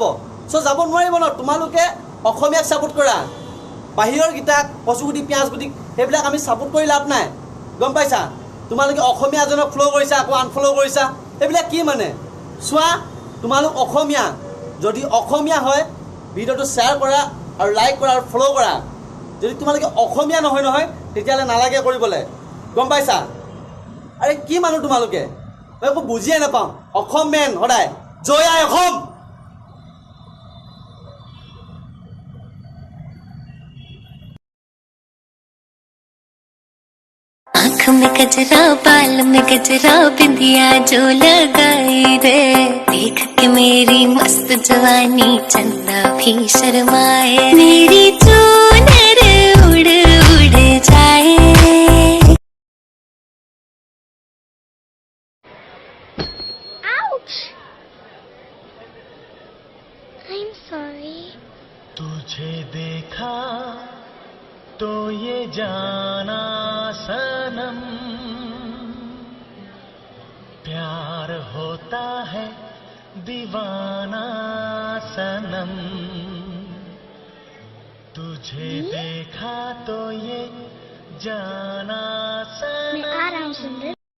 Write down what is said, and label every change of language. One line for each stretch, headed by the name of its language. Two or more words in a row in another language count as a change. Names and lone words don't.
Assamese: চ' যাব নোৱাৰিব ন তোমালোকে অসমীয়াক ছাপোৰ্ট কৰা বাহিৰৰ গীতাক কচুগুটি পিঁয়াজগুটি সেইবিলাক আমি ছাপোৰ্ট কৰি লাভ নাই গম পাইছা তোমালোকে অসমীয়া এজনক ফ'ল' কৰিছা আকৌ আনফ'ল' কৰিছা এইবিলাক কি মানে চোৱা তোমালোক অসমীয়া যদি অসমীয়া হয় ভিডিঅ'টো শ্বেয়াৰ কৰা আৰু লাইক কৰা আৰু ফ'ল' কৰা যদি তোমালোকে অসমীয়া নহয় তেতিয়াহ'লে নালাগে কৰিবলৈ গম পাইছা আৰে কি মানুহ তোমালোকে মই একো বুজিয়ে নাপাওঁ অসম মেন সদায় জয় আই অসম
Hindi: आँख में गजरा बाल में गजरा बिंदिया जो लगाई रे देख के मेरी मस्त जवानी चंदा भी शर्माए मेरी चूनर उड़ उड़ जाए Ouch!
English: I'm sorry.
Hindi: तुझे देखा तो ये जाना सनम प्यार होता है दीवाना सनम तुझे देखा तो ये जाना सनम